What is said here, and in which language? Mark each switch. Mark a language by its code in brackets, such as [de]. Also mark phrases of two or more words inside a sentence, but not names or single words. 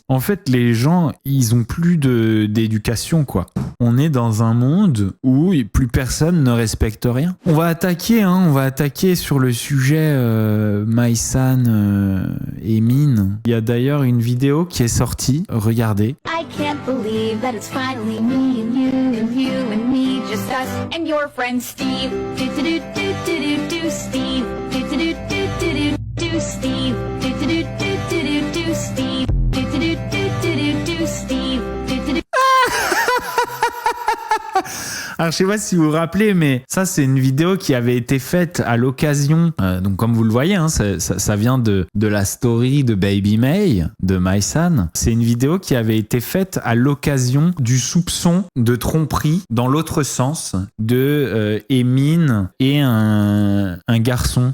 [fr] En fait, les gens, ils ont plus d'éducation, quoi. On est dans un monde où plus personne ne respecte rien. On va attaquer sur le sujet Maïsan et Mine. Il y a d'ailleurs une vidéo qui est sortie. Regardez. [en] I can't believe that it's finally me and you and me, just us and your friend Steve. Do do do do do do do Steve. Do do do do do do do Steve. Do do do do do do Steve. Do do do do do do Steve. Do do do. [fr] Alors, je sais pas si vous vous rappelez, mais ça, c'est une vidéo qui avait été faite à l'occasion. Donc, comme vous le voyez, hein, ça vient de la story de Baby May, de My-San. C'est une vidéo qui avait été faite à l'occasion du soupçon de tromperie dans l'autre sens de Emin et un garçon.